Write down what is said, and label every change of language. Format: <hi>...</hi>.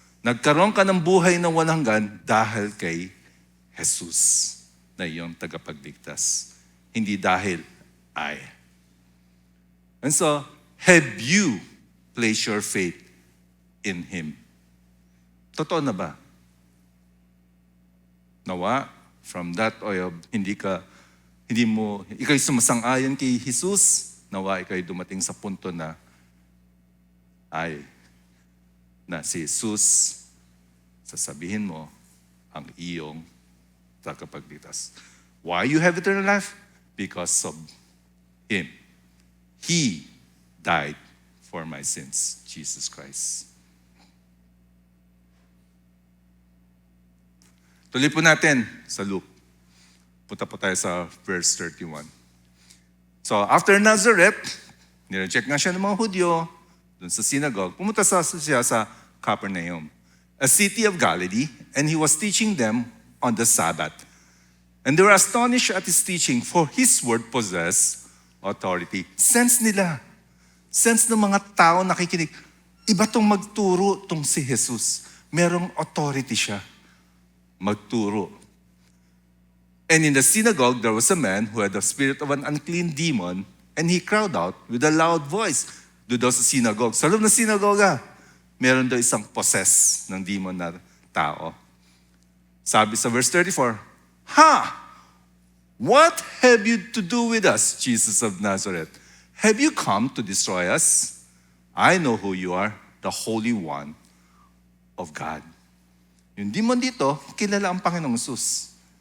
<tl>Nagkaroon ka ng buhay na walang hanggan dahil kay Jesus na iyong tagapagligtas. Hindi dahil I.</tl> <en>And so, have you placed your faith in Him?</en> <tl>Totoo na ba? Nawa,</tl> <en>from that oil,</en> <tl>ikaw'y sumasang-ayon kay Jesus, nawa ikaw'y dumating sa punto na si Jesus, sasabihin mo ang iyong tagapagligtas.</tl> <en>Why you have eternal life? Because of Him. He died for my sins, Jesus Christ.</en> <tl>Tuloy po natin sa Luke. Punta po tayo sa verse 31.</tl> <en>So, after Nazareth,</en> <tl>nireject nga siya ng mga Hudyo, dun sa synagogue, pumunta siya sa Capernaum,</tl> <en>a city of Galilee, and he was teaching them on the Sabbath. And they were astonished at his teaching, for his word possessed authority.</en> <tl>Sense ng mga tao nakikinig, iba tong magturo tong si Jesus. Merong authority siya. magturo.</tl> <en>And in the synagogue, there was a man who had the spirit of an unclean demon, and he cried out with a loud voice.</en> <tl>Doon daw sa synagogue. Sa loob ng synagoga, meron daw isang possess ng demon na tao. Sabi sa verse 34, "Ha!</tl> <en>What have you to do with us, Jesus of Nazareth? Have you come to destroy us? I know who you are, the Holy One of God."</en> <tl>Yung demon dito, kilala ang Panginoong Jesus.</tl>